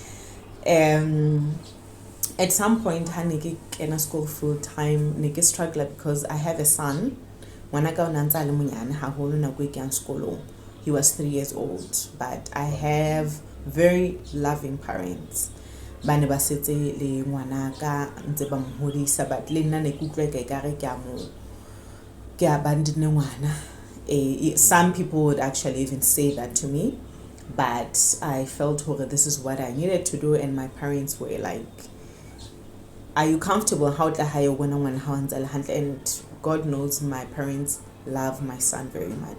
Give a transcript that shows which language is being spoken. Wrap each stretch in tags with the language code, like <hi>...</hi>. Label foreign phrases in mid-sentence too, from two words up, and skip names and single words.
<en>At some point, I in school full time. I struggled because I have a son. He was 3 years old, but I have very loving parents.</en> <st>Bane ba setse le ngwana ka ntse ba mhodisa, but le nna ne kutlwa ke mo ke abandonne ngwana.</st> <en>Some people would actually even say that to me, but I felt this is what I needed to do, and my parents were like, are you comfortable? And God knows my parents love my son very much.</en>